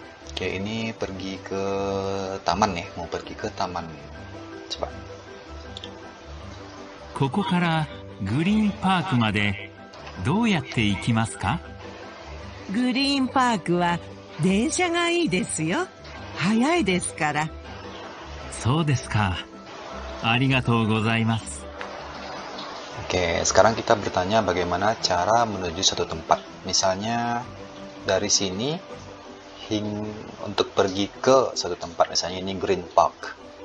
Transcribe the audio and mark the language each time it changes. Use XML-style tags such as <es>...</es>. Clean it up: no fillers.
<id>Oke, ini pergi ke taman ya, mau pergi ke taman. Coba.</id> <ja>ここからグリーンパークまでどうやって行きますか？グリーンパークは電車がいいですよ。早いですから。そうですか。ありがとうございます。</ja> <id>Oke, sekarang kita bertanya bagaimana cara menuju suatu tempat. Misalnya dari sini untuk pergi ke suatu tempat, misalnya ini Green Park.</id>